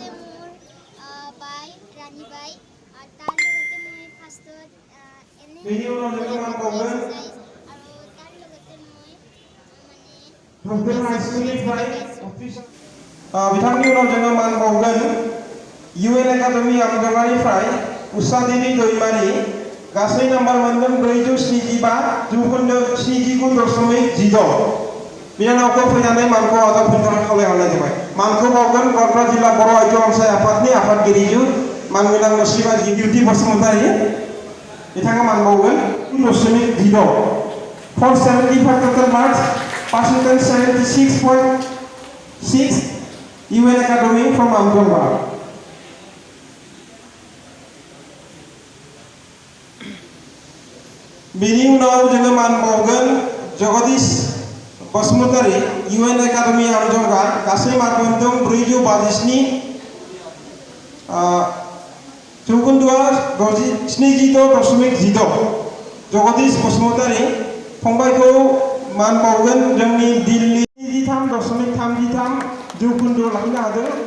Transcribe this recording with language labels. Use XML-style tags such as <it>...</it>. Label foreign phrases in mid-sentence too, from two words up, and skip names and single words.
<brx>बेनि उनाव जोङो मान बावगोन डक्टर हाइस्कुलनिफ्राय बिथांनि उनाव जोङो मान बावगोन UN एकाडेमि आमजगानिफ्राय उषा देबि दैमारि गासै नाम्बार मोनदों 475 जौखोन्दो 79.6 बिनानावखौ फैनानै मानखौ आजावफिननो थाखाय खावलायहरनाय जाबाय। मानखौ बावगोन गवालपारा जिल्ला बर' आइजो अनसाय आफादनि आफादगिरि मानगोनां मुस्लिमा गिबिउथि बसुमतारी बिथाङा मान बावगोन</brx> <en>2.0 for 75 total marks percentage 76.6 UN Academy from Amjongga.</en> <brx>बेनि उनाव जोङो मान बावगोन जगदीश बसुमतारी UN एकाडेमि आमजंगा गासै मार्क मोनदों 457 जौखोन्दोआ 76.6 जगदीश बसुमतारी फंबायखौ मान बावगोन जोंनि दिल्ली 73.33 जौखोन्दो लाखिनो हादों।</brx>